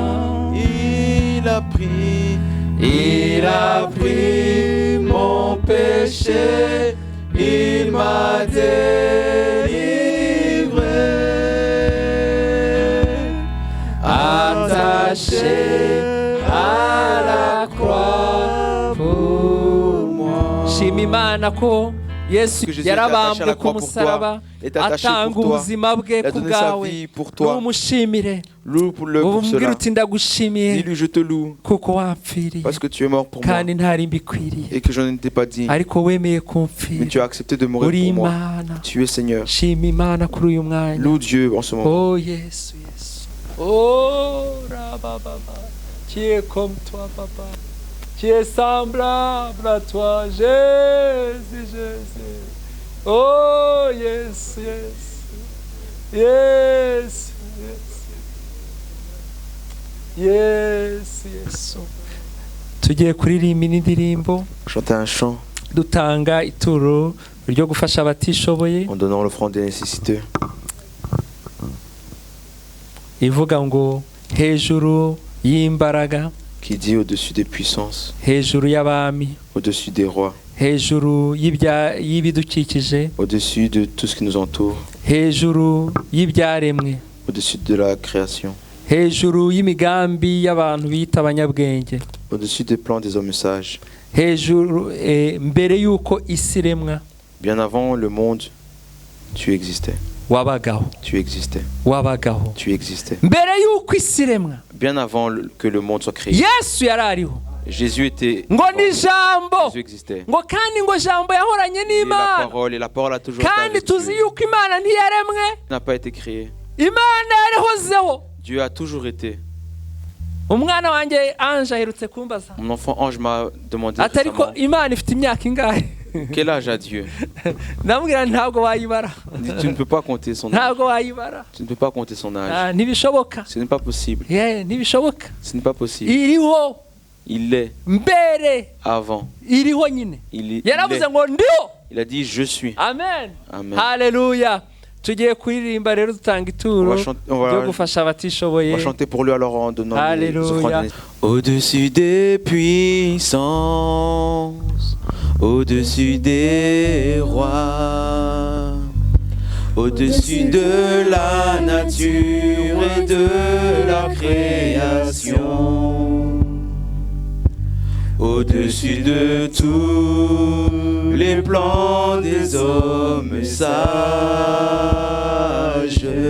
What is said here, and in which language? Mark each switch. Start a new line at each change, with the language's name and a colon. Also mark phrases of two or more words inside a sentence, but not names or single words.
French: Il a pris mon péché, il m'a délivré. Attaché à la croix pour moi.
Kinyarwanda: Shima Imana ko Yesu yarabambwe ku musaraba atanga ubuzima bwe ku bwawe. Numushimire, umubwire uti ndagushimiye.
French: Dis-lui, je te loue
Kinyarwanda: kuko wapfiriye
French: parce que tu es mort pour moi
Kinyarwanda: kandi ntari mbikwiriye,
French: et que je ne t'ai pas dit,
Kinyarwanda: ariko wemeye
French: mais
Kinyarwanda: kumfira.
French: tu as accepté de mourir
Kinyarwanda: Uri
French: pour moi.
Kinyarwanda: Imana.
French: Tu es Seigneur.
Kinyarwanda: Shima Imana kuri uyu mwanya.
French: Loue Dieu en ce moment.
Kinyarwanda: Oh Yesu, Yesu. Oh Rababa.
French: Tu es comme toi, papa. Tu es semblable à toi, Jésus, Jésus.
English: Oh yes, yes. Yes, yes. Yes, yes.
Kinyarwanda: Tugiye kuririmba indirimbo
French: Chanter un chant
Kinyarwanda: dutanga ituro ryo gufasha abatishoboye
French: en donnant l'offrande des nécessiteux.
Kinyarwanda: ivuga ngo hejuru y'imbaraga,
French: Qui dit au-dessus des puissances,
Kinyarwanda: hejuru y'abami,
French: au-dessus des rois,
Kinyarwanda: hejuru y'ibidukikije,
French: au-dessus de tout ce qui nous entoure,
Kinyarwanda: hejuru y'ibyaremwe,
French: au-dessus de la création,
Kinyarwanda: hejuru y'imigambi y'abantu bita abanyabwenge,
French: au-dessus des plans des hommes sages.
Kinyarwanda: hejuru mbere y'uko isi iremwa
French: Bien avant le monde, tu existais.
Kinyarwanda: wabagaho,
French: Tu existais.
Kinyarwanda: wabagaho.
French: Tu existais.
Kinyarwanda: Mbere y'uko isi iremwa
French: Bien avant que le monde soit créé,
Kinyarwanda: Yesu yari ariho,
French: Jésus était.
Kinyarwanda: ngo ni ijambo,
French: Jésus existait.
Kinyarwanda: ngo kandi ngo jambo yahoranye
French: Et
Kinyarwanda: n'Imana,
French: la parole a toujours été
Kinyarwanda: kandi
French: avec Dieu.
Kinyarwanda: tuzi yuko Imana ntiyaremwe,
French: N'a pas été créé.
Kinyarwanda: Imana yarihozeho.
French: Dieu a toujours été.
Kinyarwanda: Umwana wanjye Ange aherutse kumbaza
French: Mon enfant Ange m'a demandé
Kinyarwanda: ati ariko
French: récemment,
Kinyarwanda: Imana ifite imyaka ingahe?
French: quel âge a Dieu?
Kinyarwanda: ndamubwira ntabwo wayibara,
French: Il dit, tu ne peux pas compter son âge.
Kinyarwanda: ntabwo wayibara.
French: Tu ne peux pas compter son âge.
Kinyarwanda: Ah, ntibishoboka.
French: Ce n'est pas possible.
Kinyarwanda: Ntibishoboka.
French: Ce n'est pas possible.
Kinyarwanda: Iriho
French: Il est
Kinyarwanda: mbere,
French: avant.
Kinyarwanda: iriho nyine.
French: Il
Kinyarwanda: Yaravuze
French: est.
Kinyarwanda: ngo ndiho.
French: Il a dit je suis.
Kinyarwanda: Amen.
French: Amen.
Kinyarwanda: Haleluya. Tugiye kuririmba rero dutanga ituro ryo gufasha abatishoboye.
French: On va chanter pour lui alors en donnant les offrandes. Au-dessus des puissances, au-dessus des rois, au-dessus de la nature et de la création, au-dessus de tous les plans des hommes sages.